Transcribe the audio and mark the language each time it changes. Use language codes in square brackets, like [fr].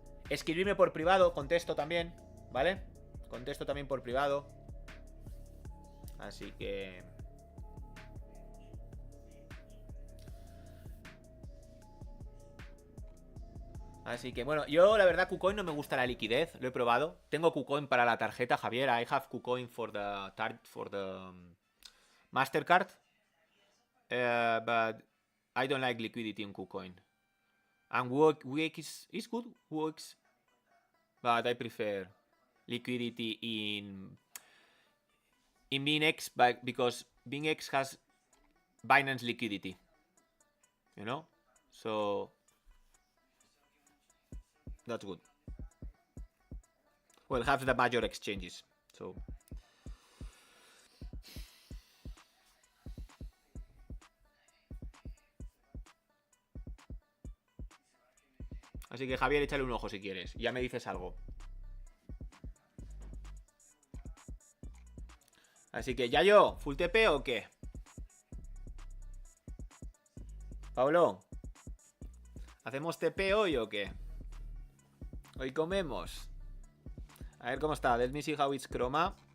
[es] Escribirme por privado. Contesto también, ¿vale? Contesto también por privado. Así que... Así que bueno, yo la verdad KuCoin no me gusta la liquidez, lo he probado. Tengo KuCoin para la tarjeta, Javier. [en] I have KuCoin for the Mastercard. But I don't like liquidity in KuCoin. And WX is good, WX. But I prefer liquidity in BingX because BingX has Binance liquidity. You know? So that's good. Well, have the major exchanges. [es] So así que Javier, échale un ojo si quieres. Ya me dices algo. Así que ya yo, ¿full TP o qué? Pablo, ¿hacemos TP hoy o qué? Hoy comemos. A ver cómo está. [en] Let me see how it's chroma.